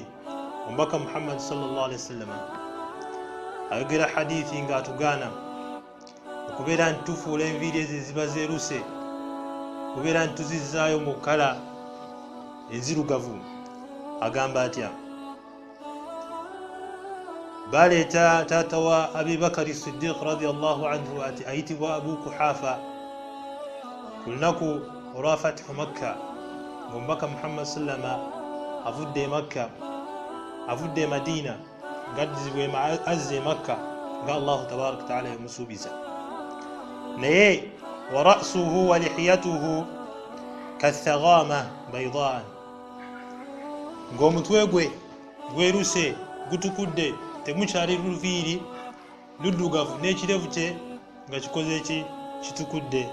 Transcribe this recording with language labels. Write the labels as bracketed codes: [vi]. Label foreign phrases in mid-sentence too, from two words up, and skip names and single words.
[lg] Omubaka Muhammad [ar] صلى الله عليه وسلم [lg] ayogera hadithi ng'atugaana okubeera nti tufuula enviiri ezo eziba zeeruse, okubeera nti tuzizzaayo mu kala enzirugavu. Agamba atya? Baleeta taata wa Abi Bakari Siddiq [ar] رضي الله عنه [lg] ayitibwa Abu Kuhafa ku lunaku olwa Fathu Makka, ng'omubaka Muhammad sallama avudde e Makka, avudde e Madina ng'addizibwe azze e Makka nga [ar] الله تبارك تعالى [lg] yamusuubiza. Naye [ar] ورأسه ولحيته كالثغامة بياضا, [lg] ng'omutwe gwe gweruse gutukudde, temukyali luviiri luddugavu, n'ekirevu kye nga kikoze ki, kitukudde.